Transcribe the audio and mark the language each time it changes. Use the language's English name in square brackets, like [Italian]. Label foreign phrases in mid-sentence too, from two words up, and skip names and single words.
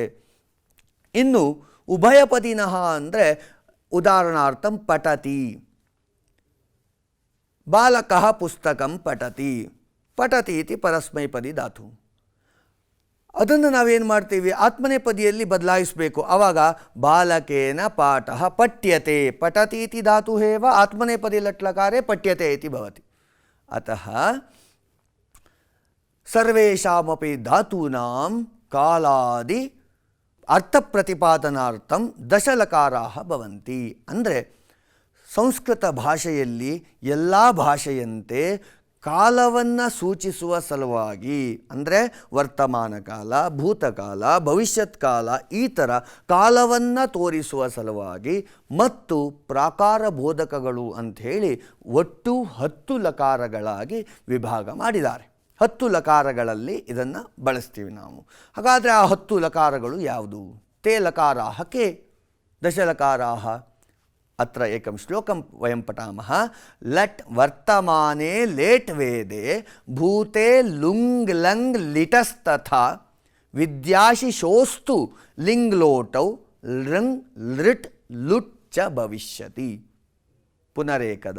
[Sanskrit] ಇನ್ನು ಉಭಯಪದಿನಃ ಅಂದರೆ ಉದಾಹರಣಾರ್ಥಂ ಪಠತಿ, ಬಾಲಕಃ ಪುಸ್ತಕಂ ಪಠತಿ, ಪಠತಿ ಇತಿ ಪರಸ್ಮೈಪದಿ ಧಾತು. [Kannada] ಅದನ್ನು ನಾವೇನು ಮಾಡ್ತೀವಿ, ಆತ್ಮನೇಪದಿಯಲ್ಲಿ ಬದಲಾಯಿಸಬೇಕು. [Sanskrit] ಆವಾಗ ಬಾಲಕೇನ ಪಾಠಃ ಪಠ್ಯತೆ, ಪಠತಿ ಇತಿ ಧಾತು ಹೇವ ಆತ್ಮನೇಪದಿ ಲಟ್ಲಕಾರೆ ಪಠ್ಯತೆ ಇತಿ ಭವತಿ. ಅತಃ ಸರ್ವೇಷಾಮಪಿ ಧಾತೂನಾಂ ಕಾಲಾದಿ ಅರ್ಥಪ್ರತಿಪಾದನಾರ್ಥಂ ದಶಲಕಾರಾಃ ಭವಂತಿ. [Kannada] ಅಂದರೆ ಸಂಸ್ಕೃತ ಭಾಷೆಯಲ್ಲಿ ಎಲ್ಲ ಭಾಷೆಯಂತೆ ಕಾಲವನ್ನು ಸೂಚಿಸುವ ಸಲುವಾಗಿ, ಅಂದರೆ ವರ್ತಮಾನ ಕಾಲ, ಭೂತಕಾಲ, ಭವಿಷ್ಯತ್ ಕಾಲ, ಈ ಥರ ಕಾಲವನ್ನು ತೋರಿಸುವ ಸಲುವಾಗಿ ಮತ್ತು ಪ್ರಾಕಾರ ಬೋಧಕಗಳು ಅಂಥೇಳಿ ಒಟ್ಟು 10 ಲಕಾರಗಳಾಗಿ ವಿಭಾಗ ಮಾಡಿದ್ದಾರೆ. 10 ಲಕಾರಗಳಲ್ಲಿ ಇದನ್ನು ಬಳಸ್ತೀವಿ ನಾವು. ಹಾಗಾದರೆ ಆ 10 ಲಕಾರಗಳು ಯಾವುದು? [Sanskrit] ತೇ ಲಕಾರಾಃ ಕೆ ದಶಲಕಾರಾಃ. ಅತ್ರ ಏಕಂ ಶ್ಲೋಕಂ ವಯಂ ಪಠಾಮಃ. ಲಟ್ ವರ್ತಮಾನೆ ಲೇಟ್ ವೇದೆ ಭೂತೆ ಲುಂಗ್ ಲಂಗ್ ಲಿಟಸ್ತಥಾ ವಿದ್ಯಾಶಿಶೋಸ್ತು ಲಿಂಗ್ ಲೋಟೌ ಲೃಂಗ್ ಲೃಟ್ ಲುಟ್ ಚ ಭವಿಷ್ಯತಿ. [Kannada] ಪುನರೇಕದ.